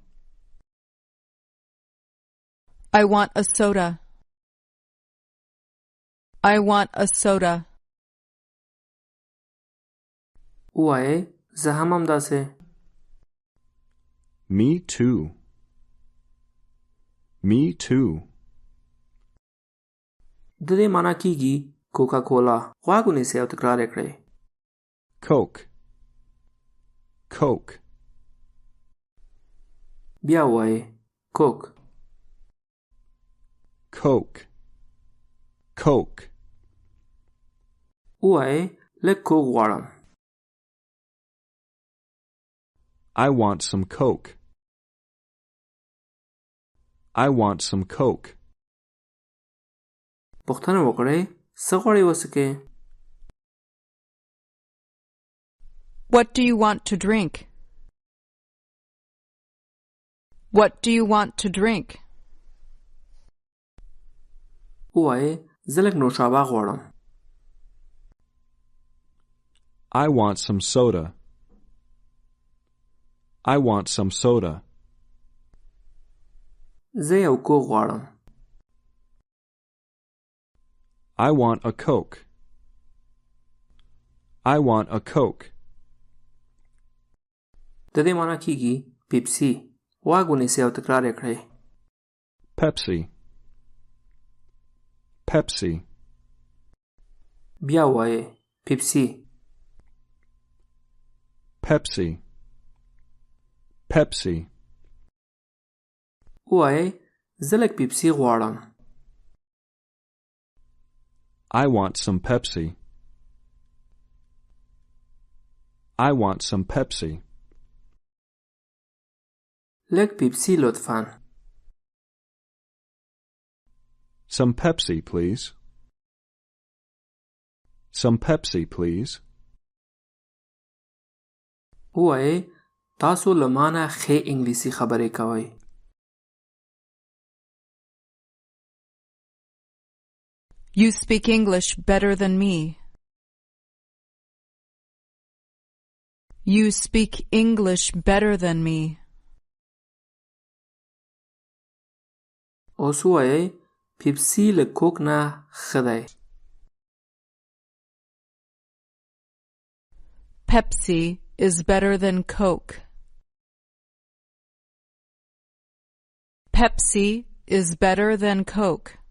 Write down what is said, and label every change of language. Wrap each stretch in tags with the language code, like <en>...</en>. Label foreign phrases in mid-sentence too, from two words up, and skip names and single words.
<en>I want a soda. I want a soda.</en> <ps>وایئ زه هم همداسې.</ps> <en>Me too. Me too.</en> <ps>د دې معنی کیږي کوکا کولا. غوږ ونیسئ او تکرار یې کړئ. Coke. Coke. بیا وایئ کوک. Coke. Coke. وایئ لږ کوک غواړم.</ps> <en>I want some Coke. I want some Coke.</en> <ps>پوښتنه وکړئ څه غواړئ وڅښئ؟</ps> <en>What do you want to drink? What do you want to drink?</en> <ps>وایئ زه لږ نوشابه غواړم.</ps> <en>I want some soda. I want some soda.</en> <ps>زه یو کوک غواړم.</ps> <en>I want a Coke. I want a Coke.</en> <ps>د دې معنی کیږي پیپسي. غوږ ونیسئ او تکرار یې کړئ. Pepsi. Pepsi. بیا وایئ پیپسي. Pepsi. Pepsi. وایئ زه لږ پیپسي غواړم.</ps> <en>I want some Pepsi. I want some Pepsi.</en> <ps>لږ پیپسي لطفاً.</ps> <en>Some Pepsi, please. Some Pepsi, please.</en> <ps>وایئ تاسو له ما نه ښې انګلیسي خبرې کوئ.</ps> <en>You speak English better than me. You speak English better than me.</en> <ps>اوس وایئ پیپسي له کوک نه ښه دی.</ps> <en>Pepsi is better than Coke. Pepsi is better than Coke.</en>